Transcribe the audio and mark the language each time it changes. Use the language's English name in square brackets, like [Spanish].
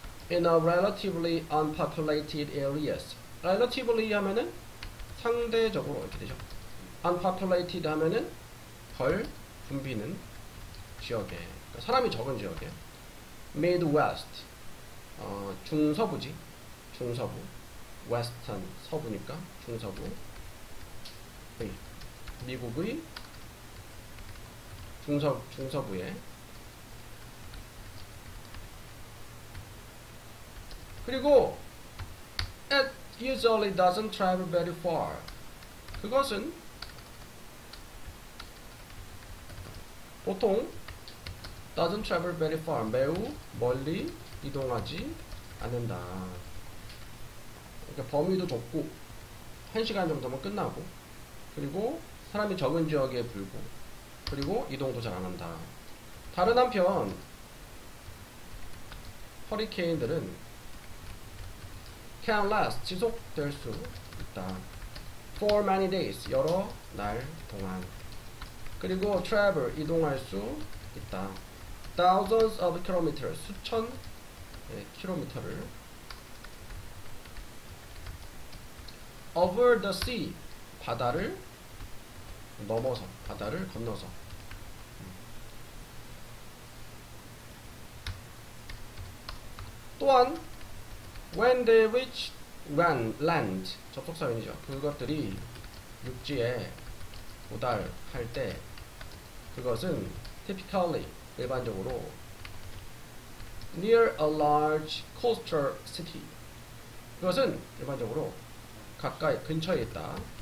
[English] In a relatively unpopulated areas. [Korean] relatively 하면은 상대적으로 이렇게 되죠. unpopulated 하면은 덜 붐비는 지역에, 그러니까 사람이 적은 지역에. Midwest, 중서부지. 중서부. Western, 서부니까 중서부. 미국의 중서부에. 그리고 [English] it usually doesn't travel very far. [Korean] 그것은 보통 [English] doesn't travel very far, [Korean] 매우 멀리 이동하지 않는다. 그러니까 범위도 좁고 1시간 정도면 끝나고, 그리고 사람이 적은 지역에 불고, 그리고 이동도 잘 안한다. 다른 한편 허리케인들은 [English] can last, [Korean] 지속될 수 있다. [English] for many days, [Korean] 여러 날 동안. 그리고 travel, 이동할 수 있다. [English] thousands of kilometers, [Korean] 수천 킬로미터를. [English] over the sea, [Korean] 바다를 넘어서, 바다를 건너서. 또한 [English] when they reach land, [Korean] 접속사연이죠. 그것들이 육지에 도달할 때, 그것은 typically, 일반적으로 [English] near a large coastal city, [Korean] 그것은 일반적으로 가까이, 근처에 있다.